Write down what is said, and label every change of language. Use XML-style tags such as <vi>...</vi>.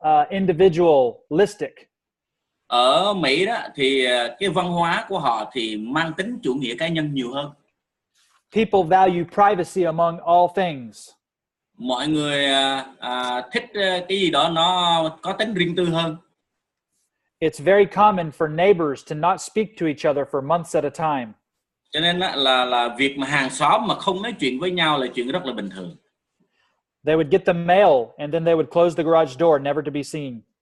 <en>individualistic.</en> <vi>Ở Mỹ đó thì cái văn hóa của họ thì mang tính chủ nghĩa cá nhân nhiều hơn.</vi> <en>People value privacy among all things.</en> <vi>Mọi người thích cái gì đó nó có tính riêng tư hơn.</vi> <en>It's very common for neighbors to not speak to each other for months at a time.</en> <vi>Cho nên là việc mà hàng xóm mà không nói chuyện với nhau là chuyện rất là bình thường.</vi> <en>They would get the mail and then they would close the garage door, never to be seen.</en>